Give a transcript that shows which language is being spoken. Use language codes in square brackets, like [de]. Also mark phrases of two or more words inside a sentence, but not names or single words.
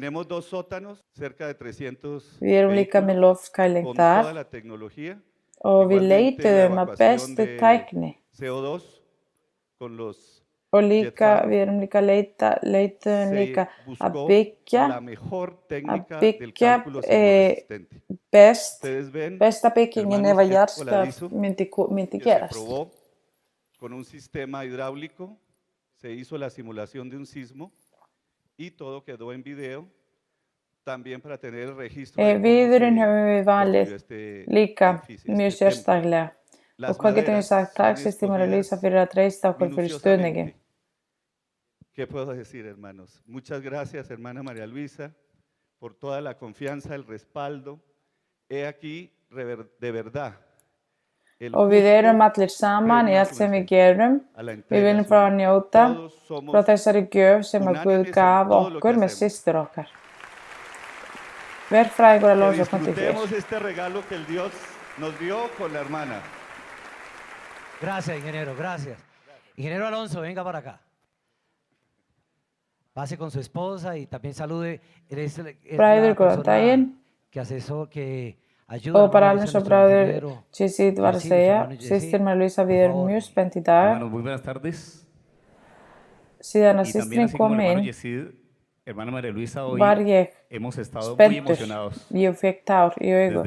[is] Við erum líka með loftkæling þar og við leituðum að bestu tækni og líka við erum líka leituðum líka að byggja besta byggingin ef að jarðskjálfti myndi gerast. [es] Se hizo la simulación de un sismo y todo quedó en video también para tener el registro. [is] Viðurinn höfum við valið líka mjög sérstaklega og hvað getum við sagt? Takk systir María Luisa fyrir að treysta okkur fyrir stuðningin. [es] ¿Qué puedo decir, hermanos? Muchas gracias, hermana María Luisa, por toda la confianza, el respaldo. He aquí de verdad. [is] Og við erum allir saman í allt sem við gerum. Við viljum fá að njóta frá þessari gjöf sem að Guð gaf okkur með systur okkar. Verfræðingur Alonso [es] Disfrutemos este regalo que el Dios nos dio con la hermana. Gracias, ingeniero, gracias. Ingeniero Alonso, venga para acá. Pase con su esposa y también salude. [is] Bræður, góðan daginn. Og bara alveg svo bræður Chisit var að segja, systir María Luisa, við erum mjög spennt í dag. Síðan að systrin kom inn, var ég spenntur, ég fekk tár í augu.